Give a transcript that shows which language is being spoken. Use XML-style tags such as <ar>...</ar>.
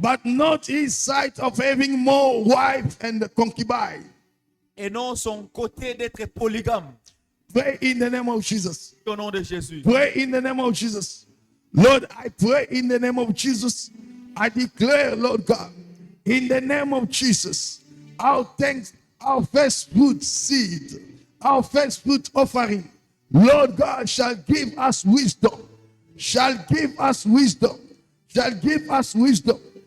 <en>but not his sight of having more wife and concubine.</en> <fr>Et non son côté d'être polygame.</fr> <en>Pray in the name of Jesus.</en> <fr>Au nom de Jésus.</fr> <en>Pray in the name of Jesus. Lord, I pray in the name of Jesus. I declare, Lord God, in the name of Jesus, our thanks, our first fruit seed, our first fruit offering, Lord God, shall give us wisdom, shall give us wisdom, shall give us wisdom.</en>